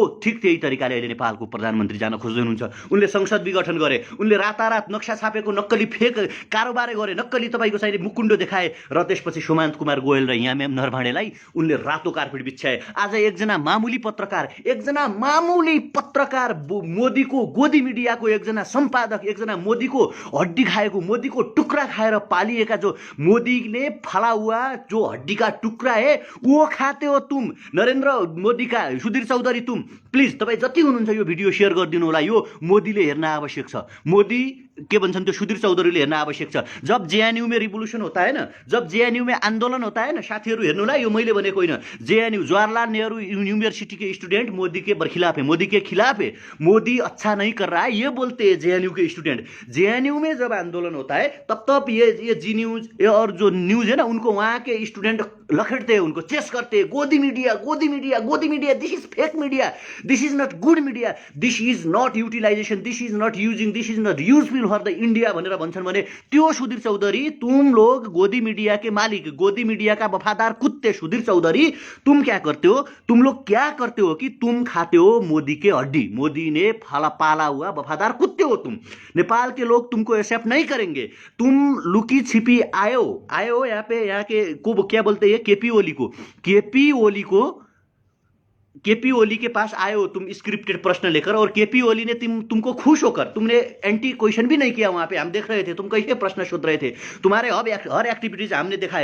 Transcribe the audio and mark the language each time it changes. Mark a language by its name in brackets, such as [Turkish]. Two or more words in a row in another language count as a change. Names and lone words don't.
[Nepali] ठिक त्यही तरिकाले अहिले नेपालको प्रधानमन्त्री जान खोज्दै हुनुहुन्छ। उनले संसद विघटन गरे, उनले रातारात नक्सा छापेको नक्कली फेक कारोबार गरे, नक्कली तपाईँको चाहिँ मुकुण्डो देखाए र त्यसपछि सुमन्त कुमार गोयल र यामेम नरभाँडेलाई उनले रातो कार्पेट बिछ्याए। आज एकजना मामुली पत्रकार मोदीको गोदी मिडियाको एकजना सम्पादक, एकजना मोदीको हड्डी खाएको, मोदीको टुक्रा खाएर पालिएका, [Hindi] जो मोदीले फला हुआ जो हड्डी का टुक्रा है वो खाते हो तुम, नरेन्द्र मोदी का सुधीर चौधरी तुम [Nepali] प्लिज तपाईँ जति हुनुहुन्छ यो भिडियो शेयर गरिदिनु होला। यो मोदीले हेर्न आवश्यक छ, मोदी के भन्छन् त्यो सुधीर चौधरीले हेर्न आवश्यक छ। [Hindi] जब जेएनयू में रिवोल्यूशन होता है ना, जब जेएनयू में आंदोलन होता है ना [Nepali] साथीहरू, हेर्नुला यो मैले भनेको होइन, [Hindi] जेएनयू जवाहरलाल नेहरू यूनिवर्सिटी के स्टूडेंट मोदी के खिलाफ है, मोदी के खिलाफ है, मोदी अच्छा नहीं कर रहा है ये बोलते हैं जेएनयू के स्टूडेंट। जेएनयू में जब आंदोलन होता है तब ये जी न्यूज और जो न्यूज है ना, उनको वहाँ के स्टूडेंट लखेटते हैं, उनको चेस करते हैं, गोदी मीडिया, [English] this is fake media, this is not good media, this is not utilization, this is not using, this is not useful for the India [Nepali] भनेर भन्छन् भने त्यो [English] सुधीर चौधरी, [Hindi] तुम लोग गोदी मीडिया के मालिक, गोदी मीडिया का वफादार कुत्ते सुधीर चौधरी, तुम क्या करते हो? तुम लोग क्या करते हो कि तुम खाते हो मोदी के हड्डी, मोदी ने पाला हुआ वफादार कुत्ते हो तुम। नेपाल के लोग तुमको एक्सेप्ट नहीं करेंगे। तुम लुकी छिपी आयो यहाँ पे, यहाँ के को क्या बोलते हैं, केपी ओली के पास आए हो तुम स्क्रिप्टेड प्रश्न लेकर, और केपी ओली ने तुमको खुश होकर, तुमने [English] anti question [Hindi] भी नहीं किया वहां पे, हम देख रहे थे तुम कैसे प्रश्न शोध रहे थे, तुम्हारे हर एक्टिविटीज हमने देखा है।